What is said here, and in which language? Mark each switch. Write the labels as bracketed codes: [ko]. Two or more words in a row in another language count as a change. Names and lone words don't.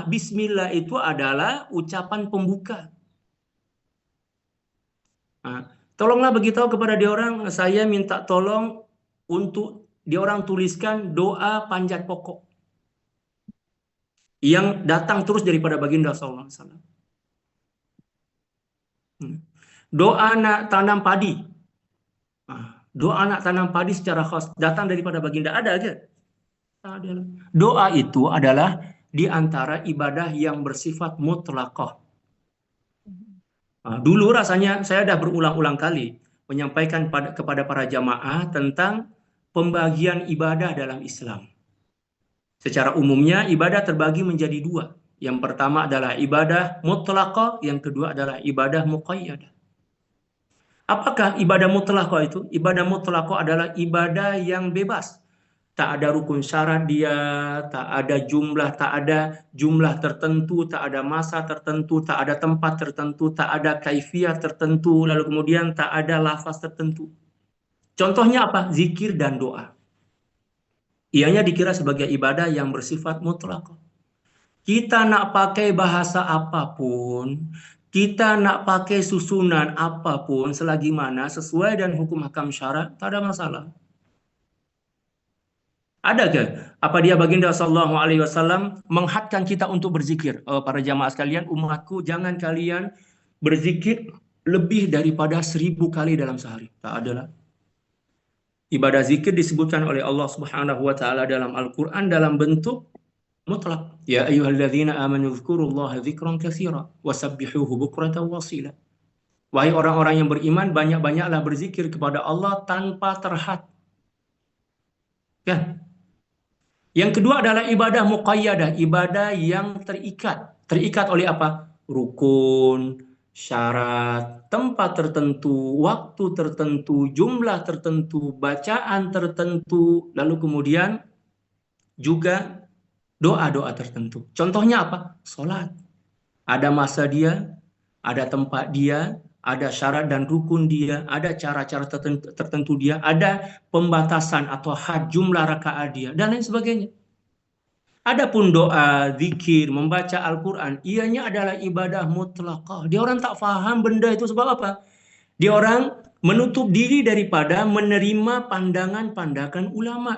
[ms] Bismillah itu adalah ucapan pembuka. Tolonglah beritahu kepada dia orang, saya minta tolong untuk dia orang tuliskan doa panjat pokok yang datang terus daripada baginda [ar] صلى الله عليه وسلم. [ms] Doa nak tanam padi. Doa nak tanam padi secara khas datang daripada baginda, ada aja. Doa itu adalah di antara ibadah yang bersifat mutlaqah. Dulu rasanya saya dah berulang-ulang kali menyampaikan kepada para jamaah tentang pembagian ibadah dalam Islam. Secara umumnya ibadah terbagi menjadi dua. Yang pertama adalah ibadah mutlaqah, yang kedua adalah ibadah muqayyadah. Apakah ibadah mutlaqah itu? Ibadah mutlaqah adalah ibadah yang bebas. Tak ada rukun syarat dia, tak ada jumlah tertentu, tak ada masa tertentu, tak ada tempat tertentu, tak ada kaifiat tertentu, lalu kemudian tak ada lafaz tertentu. Contohnya apa? Zikir dan doa. Ianya dikira sebagai ibadah yang bersifat mutlak. Kita nak pakai bahasa apapun, kita nak pakai susunan apapun, selagi mana sesuai dengan hukum hakam syarat, tak ada masalah. Ada ke? Apa dia baginda [ar] صلى الله عليه وسلم [ms] menghadkan kita untuk berzikir? Para jamaah sekalian, umatku, jangan kalian berzikir lebih daripada 1000 kali dalam sehari. Tak adalah. Ibadah zikir disebutkan oleh [ar] الله سبحانه وتعالى [ms] dalam Al-Qur'an dalam bentuk mutlak. [ar] يا أيها الذين آمنوا اذكروا الله ذكرا كثيرا وسبحوه بكرة وأصيلا. [ms] Wahai orang-orang yang beriman, banyak-banyaklah berzikir kepada Allah tanpa terhad. Kan? Yang kedua adalah ibadah muqayyadah, ibadah yang terikat. Terikat oleh apa? Rukun, syarat, tempat tertentu, waktu tertentu, jumlah tertentu, bacaan tertentu, lalu kemudian juga doa-doa tertentu. Contohnya apa? Salat. Ada masa dia, ada tempat dia, ada syarat dan rukun dia, ada cara-cara tertentu dia, ada pembatasan atau had jumlah rakaat dia, dan lain sebagainya. Adapun doa, zikir, membaca Al-Quran, ianya adalah ibadah mutlaqah. Dia orang tak faham benda itu sebab apa? Dia orang menutup diri daripada menerima pandangan-pandangan ulama.